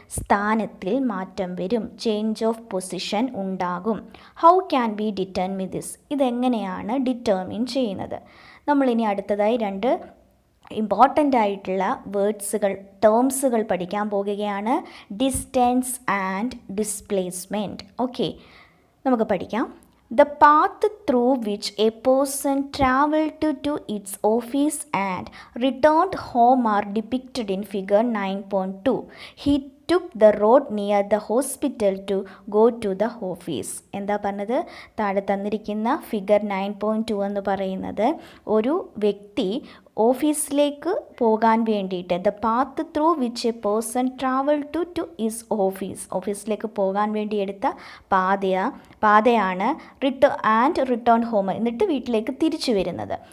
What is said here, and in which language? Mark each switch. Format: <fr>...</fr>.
<ml>സ്ഥാനത്തിൽ മാറ്റം വരും. Change of position ഉണ്ടാകും.</ml> <en>How can be determine this?</en> <ml>ഇതെങ്ങനെയാണ് ഡിറ്റർമിൻ ചെയ്യുന്നത്? നമ്മളിനി അടുത്തതായി രണ്ട് ഇമ്പോർട്ടൻ്റ് ആയിട്ടുള്ള വേർഡ്സുകൾ, ടേംസുകൾ പഠിക്കാൻ പോകുകയാണ്.</ml> <en>Distance and displacement. Okay,</en> <ml>നമുക്ക് പഠിക്കാം.</ml> <en>The path through which a person travelled to its office and returned home are depicted in figure 9.2. He took the road near the hospital to go to the office.</en> <ml>എന്താ പറഞ്ഞത്? താഴെ തന്നിരിക്കുന്ന figure 9.2 എന്ന് പറയുന്നത് ഒരു വ്യക്തി ഓഫീസിലേക്ക് പോകാൻ വേണ്ടിയിട്ട്,</ml> <en>the path through which a person travel to his office,</en> <ml>ഓഫീസിലേക്ക് പോകാൻ വേണ്ടി എടുത്ത പാതയാണ് റിട്ടേൺ ഹോം, എന്നിട്ട് വീട്ടിലേക്ക് തിരിച്ചു വരുന്നത്.</ml>